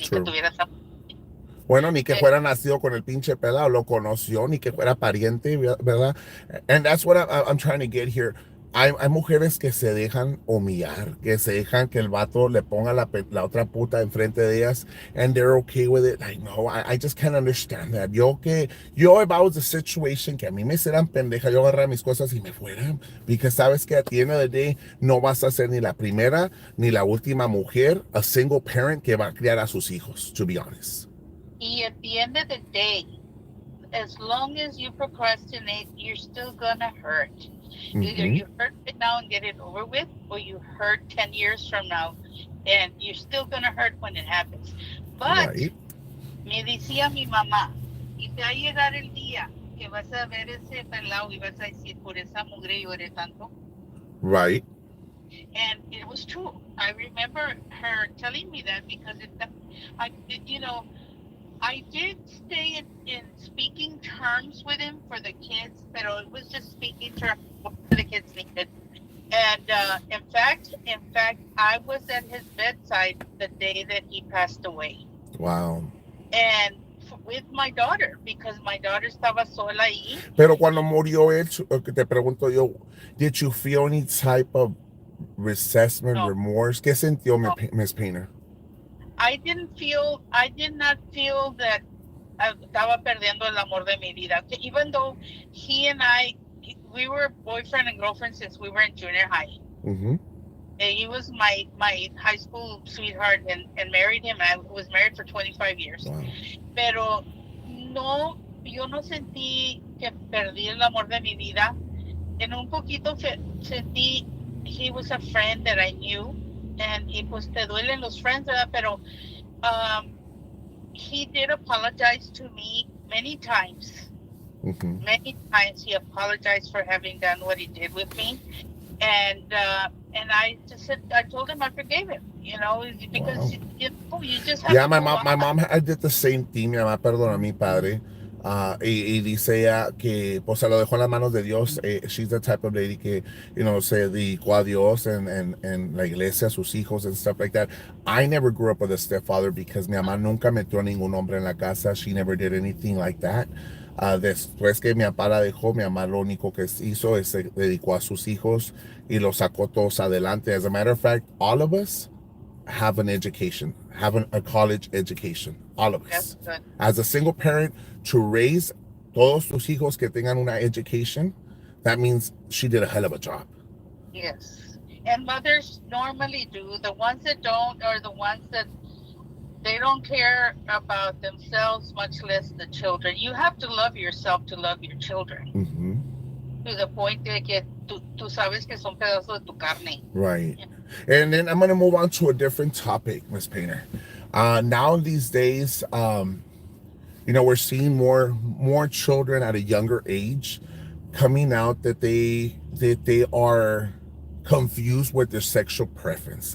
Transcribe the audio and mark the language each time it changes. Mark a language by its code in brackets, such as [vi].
[en] True. [es] que tuviera esa. Bueno, ni que fuera nacido con el pinche pelado, lo conoció, ni que fuera pariente, ¿verdad? [en] And that's what I'm trying to get here. [es] Hay mujeres que se dejan humillar, que se dejan que el vato le ponga la otra puta enfrente de ellas, [en] and they're okay with it. Like, no, I just can't understand that. [es] Yo, [en] if I was a situation [es] que a mí me hicieran pendeja, yo agarrara mis cosas y me fuera. [en] Because [es] sabes que [en] at the end of the day, [es] no vas a ser ni la primera ni la última mujer, [en] a single parent [es] que va a criar a sus hijos, [en] to be honest. Y at the end of the day, as long as you procrastinate, you're still gonna hurt. Mm-hmm. Either you hurt it now and get it over with, or you hurt 10 years from now, and you're still gonna hurt when it happens. But, right. [es] Me decía mi mamá, y te va a llegar el día que vas a ver ese pelado y vas a decir, por esa mugre lloré tanto. [en] Right. And it was true. I remember her telling me that, because I did stay in speaking terms with him for the kids, but it was just speaking terms for the kids needed. And in fact, I was at his bedside the day that he passed away. Wow. And with my daughter because my daughter [es] estaba sola ahí. Pero cuando murió él, te pregunto yo, [en] did you feel any type of resentment, [es] No, remorse? ¿Qué sintió no. [en] Miss Painter? I did not feel that [es] estaba perdiendo el amor de mi vida. [en] Even though he and we were boyfriend and girlfriend since we were in junior high. Mm-hmm. He was my high school sweetheart and married him. I was married for 25 years. Wow. [es] Pero no, yo no sentí que perdí el amor de mi vida. En un poquito sentí [en] he was a friend that I knew. [es] Y pues te duelen los friends, ¿verdad? [en] Pero he did apologize to me many times. Mm-hmm. Many times he apologized for having done what he did with me. And I just said, I told him I forgave him, because Wow. you just have Yeah, to my move mom, on. I did the same thing. [es] Mi mamá perdonó a mi padre. Y dice ella que pues se lo dejó en las manos de Dios. [en] She's the type of lady [es] que, se dedicó a Dios [en] and [es] la iglesia, a sus hijos [en] and stuff like that. I never grew up with a stepfather because [es] mi mamá nunca metió a ningún hombre en la casa. [en] She never did anything like that. [es] Después que mi papá la dejó, mi mamá lo único que hizo es se dedicó a sus hijos y los sacó todos adelante. [en] As a matter of fact, all of us have an education, a college education, all of That's us. good. As a single parent, to raise [es] todos tus hijos que tengan una [en] education, that means she did a hell of a job. Yes. And mothers normally do. The ones that don't are the ones that they don't care about themselves, much less the children. You have to love yourself to love your children. Mm-hmm. To the point [es] de que tú sabes que son pedazos de tu carne. [en] Right. And then I'm going to move on to a different topic, Miss Painter. Now these days, we're seeing more children at a younger age coming out that they are confused with their sexual preference.